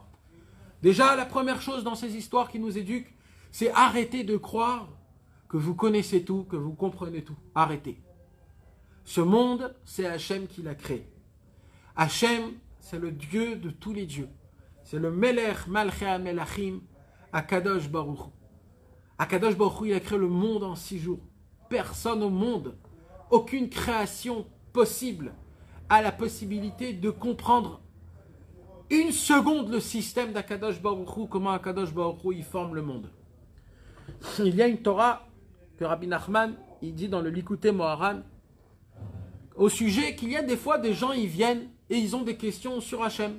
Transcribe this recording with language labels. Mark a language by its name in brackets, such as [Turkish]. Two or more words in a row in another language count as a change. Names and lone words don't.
[French] Déjà, la première chose dans ces histoires qui nous éduquent, c'est arrêter de croire que vous connaissez tout, que vous comprenez tout. Arrêtez. Ce monde, c'est Hachem qui l'a créé. Hachem, c'est le Dieu de tous les dieux. C'est le [Hebrew] מלך מלכי המלכים, [French] Akadosh Baruch Hu. Akadosh Baruch Hu, il a créé le monde en 6 jours. Personne au monde, aucune création possible a la possibilité de comprendre une seconde le système d'Akadosh Baruch Hu, comment Akadosh Baruch Hu il forme le monde. Il y a une Torah que Rabbi Nachman il dit dans le Likutei Moharan au sujet qu'il y a des fois des gens ils viennent et ils ont des questions sur Hachem.